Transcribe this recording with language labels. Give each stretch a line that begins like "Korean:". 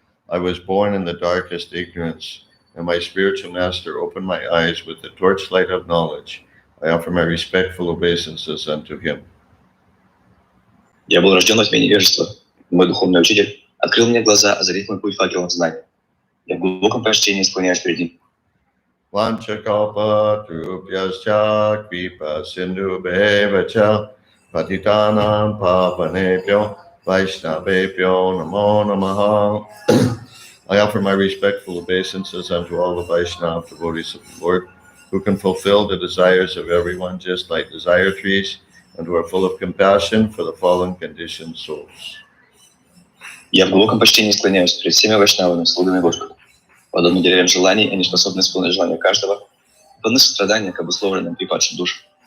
English: I was born in the darkest ignorance, and my spiritual master opened my eyes with the torchlight of knowledge. I offer my respectful obeisances unto him.
Russian: Я был рожден во тьме невежества. Мой духовный учитель открыл мне глаза, озарив мой путь факелом знаний. Я в глубоком почтении склоняюсь перед ним.
Sanskrit: Vanchakalpa Trupyascha Kripa Sindhu Bevacha Patitanam Pavanebhyo Vaishnavebhyo Namo Namaha.
English: I offer my respectful obeisances unto all the Vaishnava devotees of the Lord, who can fulfill the desires of everyone just like desire trees, and who are full of compassion for the fallen conditioned souls.
Russian: Я в глубоком почтении склоняюсь перед всеми вайшнавами, слугами Господа. Подобно деревьям желаний, они способны исполнить желания каждого, полны сострадания к обусловленным и падшим душам.